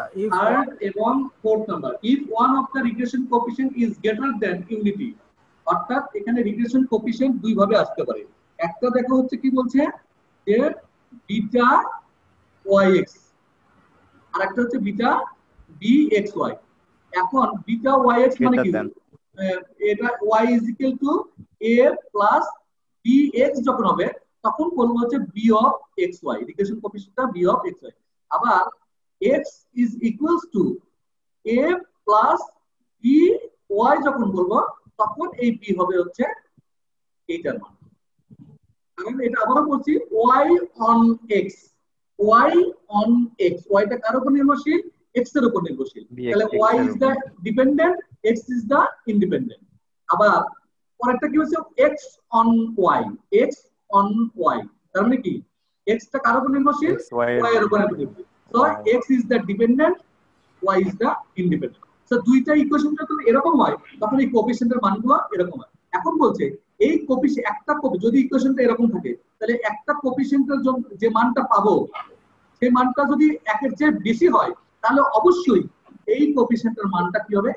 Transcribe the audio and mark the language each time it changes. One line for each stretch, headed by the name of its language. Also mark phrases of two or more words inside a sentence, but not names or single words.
English: third and fourth number, if one of the regression coefficient is greater than unity,
Bangla: অর্থাৎ এখানে
English: regression coefficient
Bangla: দুই ভাবে আসতে পারে। একটা দেখা হচ্ছে কি বলছে যে
English: beta yx,
Bangla: আর একটা হচ্ছে
English: beta bxy.
Bangla: এখন
English: beta yx
Bangla: মানে কি? এটা
English: y is equal to a plus bx
Bangla: যখন হবে তখন বলবো হচ্ছে
English: b of xy, regression coefficient b of xy।
Bangla: আবার
English: x is equals to a plus by
Bangla: যখন বলবো তখন এই b হবে হচ্ছে এইটার মান। কারণ এটা আবারও বলছি
English: y on x, y on x,
Bangla: y টা কার উপর নির্ভরশীল? x এর উপর নির্ভরশীল। তাহলে
English: y is the dependent, x is the independent।
Bangla: আবার পরেরটা কি হচ্ছে
English: x on y, x on y,
Bangla: তার মানে কি x টা কার উপর নির্ভরশীল? y এর উপর নির্ভরশীল।
English: So x is the dependent, y is the independent।
Bangla: সো দুইটা ইকুয়েশনটা যদি এরকম হয় তখন এই কোএফিসিয়েন্টের মানগুলো এরকম হয়। এখন বলছে এই কোএফিসিয়েন্ট একটা যদি ইকুয়েশনটা এরকম থাকে তাহলে একটা কোএফিসিয়েন্টের যে মানটা পাবো সেই মানটা যদি একের চেয়ে বেশি হয় তাহলে অবশ্যই এই কোএফিসিয়েন্টের মানটা কি হবে?